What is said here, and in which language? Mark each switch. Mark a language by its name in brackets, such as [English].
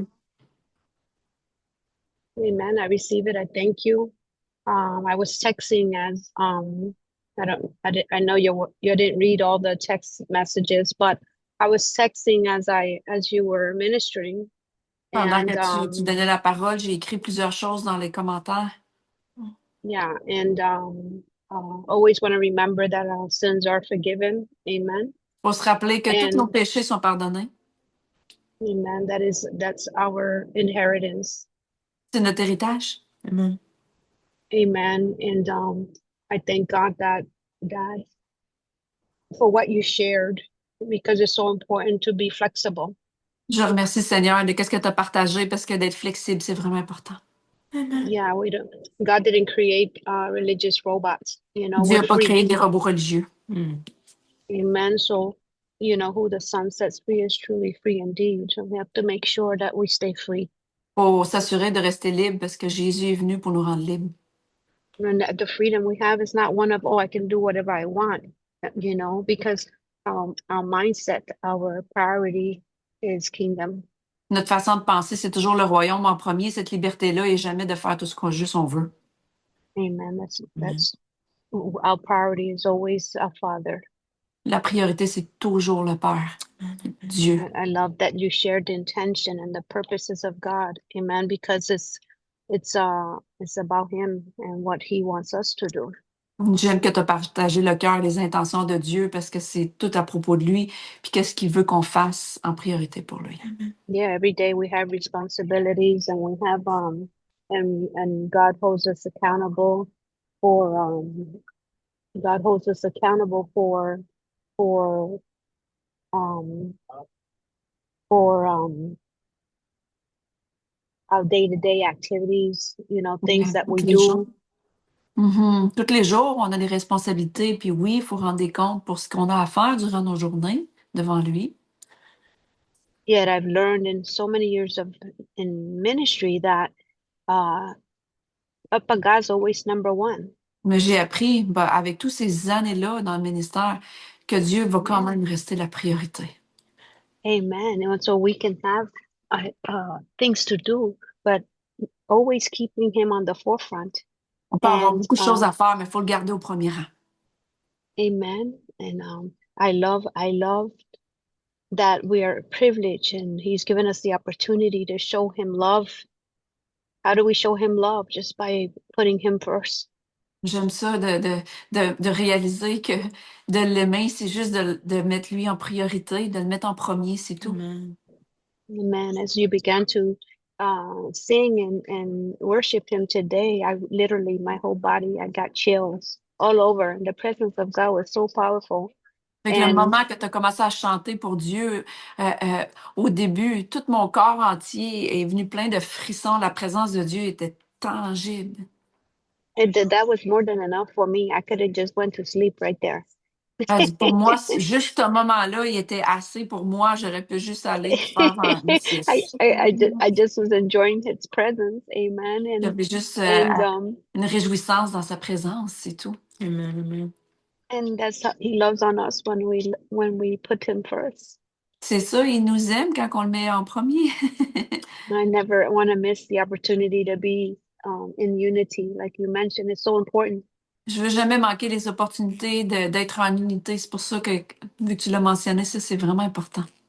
[English] time. Amen. I receive it. I thank you. I was texting as I know you didn't read all the text messages, but I was texting as you were ministering. [French] Pendant [English] And [French] que tu donnais la parole, j'ai écrit plusieurs choses dans les commentaires. [English] yeah, and always want to remember that our sins are forgiven. Amen. [French] Faut se rappeler que tous [English] And [French] nos péchés sont pardonnés. [English] amen. That's our inheritance. [French] C'est notre héritage. [English] Amen. Amen. And I thank God that for what you shared because it's so important to be flexible. [French] Je remercie Seigneur de qu'est-ce que tu as partagé parce que d'être flexible, c'est vraiment important. [English] Yeah, God didn't create religious robots. [French] Dieu [English] We're [French] n'a pas [English] free. [French] créé des robots religieux. [English] Amen. So, who the Son sets free is truly free indeed. So we have to make sure that we stay free. [French] Faut s'assurer de rester libre parce que Jésus est venu pour nous rendre libres. [English] And the freedom we have is not one of, oh, I can do whatever I want, because our mindset, our priority is kingdom. [French] Notre façon de penser, c'est toujours le royaume en premier, cette liberté-là, et jamais de faire tout ce qu'on juste on veut. [English] Amen. That's our priority is always our Father. [French] La priorité, c'est toujours le Père, Dieu. [English] I love that you shared the intention and the purposes of God. Amen. Because it's about Him and what He wants us to do. [French] J'aime que tu as partagé le cœur, les intentions de Dieu, parce que c'est tout à propos de lui, puis qu'est-ce qu'il veut qu'on fasse en priorité pour lui. [English] Yeah, every day we have responsibilities and we have and God holds us accountable for God holds us accountable for um our day-to-day activities, things that we [French] Tous les jours. [English] do. [French] Tous les jours, on a des responsabilités, puis oui, il faut rendre des comptes pour ce qu'on a à faire durant nos journées devant lui. [English] Yet I've learned in so many years in ministry that Papa God's always number one. [French] Mais j'ai appris, avec toutes ces années-là dans le ministère, que Dieu va quand même rester la priorité. [English] Amen. And so we can have things to do, but always keeping Him on the forefront. [French] On peut avoir beaucoup de choses à faire, mais il faut le garder au premier rang. [English] Amen. And I love that we are privileged and He's given us the opportunity to show Him love. How do we show Him love? Just by putting Him first. [French] J'aime ça de réaliser que de l'aimer, c'est juste de mettre lui en priorité, de le mettre en premier, c'est tout. [English] Amen. As you began to sing and worship Him today, my whole body, I got chills all over. The presence of God was so powerful. [French] Fait que le moment que tu as commencé à chanter pour Dieu, au début, tout mon corps entier est venu plein de frissons. La présence de Dieu était tangible. [English] That was more than enough for me. I could have just went to sleep right there. [French] Pour moi, juste ce moment-là, il était assez pour moi. J'aurais pu juste aller faire une sieste. [English] I just was enjoying His presence. Amen. [French] J'avais juste une réjouissance dans sa présence, c'est tout. [English] Amen. And that's how He loves on us when we put Him first. [French] C'est ça, il nous aime quand on le met en premier. [English] I never want to miss the opportunity to be in unity, like you mentioned. It's so important. [French] Je veux jamais manquer les opportunités d'être en unité. C'est pour ça que, vu que tu l'as mentionné, ça, c'est vraiment important.